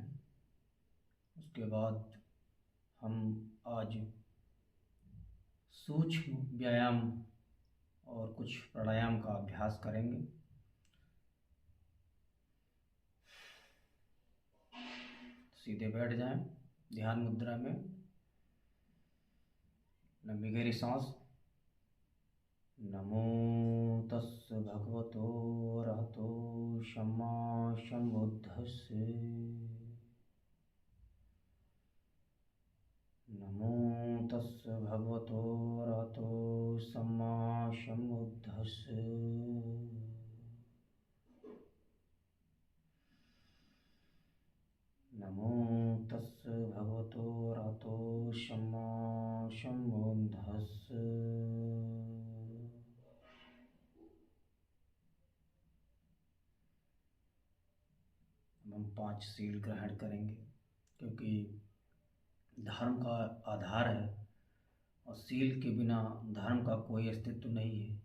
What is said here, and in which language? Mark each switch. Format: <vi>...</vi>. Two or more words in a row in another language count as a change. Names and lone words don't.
<hi>उसके बाद हम आज सूक्ष्म व्यायाम और कुछ प्राणायाम का अभ्यास करेंगे। सीधे बैठ जाएं ध्यान मुद्रा में। लंबी गहरी सांस।</hi> <pi>नमो तस् भगवतो अरहतो सम्मा सम्बुद्धस्से। नमो तस् भगवतो अरहतो सम्मा सम्बुद्धस्से। नमो तस् भगवतो अरहतो सम्मा सम्बुद्धस्से।</pi> <hi>हम 5 सील ग्रहण करेंगे, क्योंकि धर्म का आधार है और सील के बिना धर्म का कोई अस्तित्व नहीं है।</hi>